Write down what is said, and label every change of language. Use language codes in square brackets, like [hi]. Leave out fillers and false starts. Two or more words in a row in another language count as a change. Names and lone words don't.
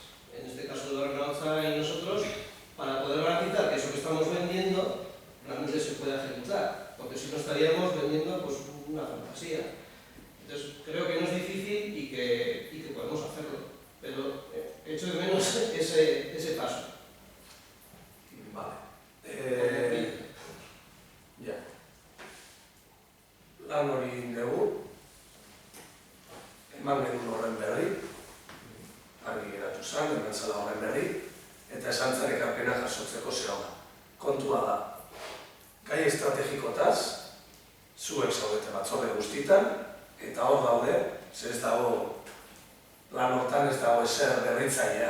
[es] En este caso, de Barranza y nosotros, para poder garantizar que eso que estamos vendiendo realmente se pueda ejecutar, porque si no estaríamos vendiendo pues, una fantasía. Entonces, creo que no es difícil y que podemos hacerlo, pero echo de menos ese paso. Vale. Ya. [eu] Lan hori dugu, eman genuen horren berri, argi geratu zen, eman zela horren berri, eta esan zen ekarpena jasotzeko zehona. Kontua da, gai estrategikotaz, zuek zaudete batzorde guztitan, eta hor daude, ze ez dago, lan hortan ez dago ezer berritzailea.